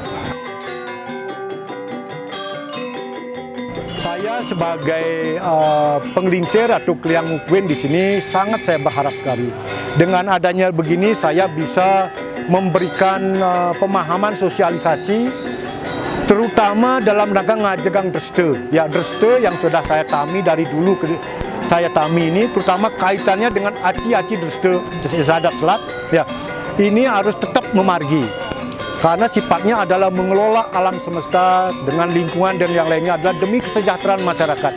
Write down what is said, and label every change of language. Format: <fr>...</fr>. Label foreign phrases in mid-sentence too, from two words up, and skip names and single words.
<id>Saya sebagai penggelincir atau kliang mukwen di sini sangat saya berharap sekali dengan adanya begini saya bisa memberikan pemahaman sosialisasi terutama dalam rangka ngajegang dreste. Ya, dreste yang sudah saya tami dari dulu saya tami ini terutama kaitannya dengan aci-aci dreste Desa Adat Selat. Ya, ini harus tetap memargi karena sifatnya adalah mengelola alam semesta dengan lingkungan dan yang lainnya adalah demi kesejahteraan masyarakat.</id>